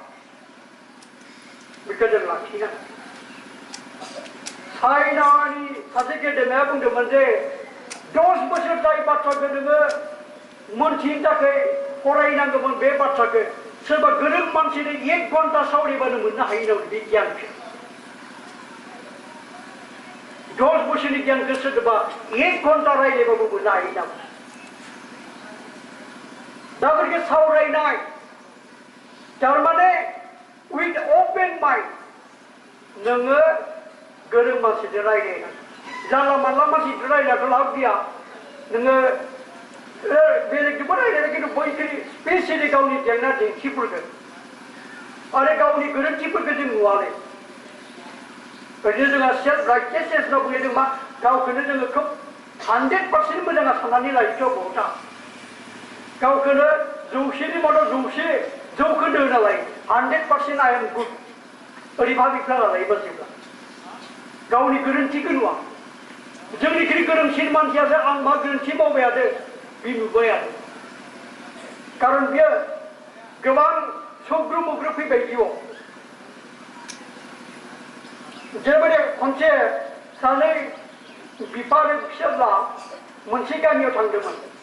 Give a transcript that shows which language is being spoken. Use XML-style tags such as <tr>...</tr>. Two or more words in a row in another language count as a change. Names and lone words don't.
<brx>बेखौ जों लाखिनांगोन चाइनानि सासे गेदेमाया बुंदोंमोन जे 10 बोसोर जाय बाथ्राखौ नोङो मोनथिनो थाखाय फरायनांगौमोन बे बाथ्राखौ सोरबा गोरों मानसिनो 1 घन्टा सावरायबानो मोननो हायो नामा बे गियानखौ 10 बोसोरनि गियानखौ सोरबा 1 घन्टा रायज्लायबाबो मोननो हायो नामा दा गतिके सावरायनाय थारमाने</brx> <en>with open mind</en> <brx>नोङो गोरों मानसिजों रायज्लायनांगौ जानला मानला मानसिजों रायज्लायनायाथ' लाब गैया नोङो बेलेगजोंबो रायज्लायनो खिन्थु बैखिनि स्पेसियेलि गावनि जेंना जेंसिफोरखौ आरो गावनि गोरोन्थिफोरखौ जों नुवालै ओरैनो जोंहा सेल्फ राइटियासनेस होनना बुङो जों मा गावखौनो जोङो खोब 100% मोजाङा साननानै लायोथ' बहुता गावखौनो 100नि मादाव 100 जौखोन्दो होना लायो 100%</brx> <en>I am good</en> <brx>ओरै भाबिफ्लाङा लायो मानसिफ्रा गावनि गोरोन्थिखौ नुवा जोंनिख्रुइ गोरोंसिन मानसियासो आं मा गोरोन्थि मावबाय थादों बे नुबाय आरो खारन बियो गोबां सग्रु मग्रु फैबाय जिउआव जेरैबायदि खनसे सानै बिफा आरो फिसाज्ला मोनसे गामियाव थांदोंमोन</brx>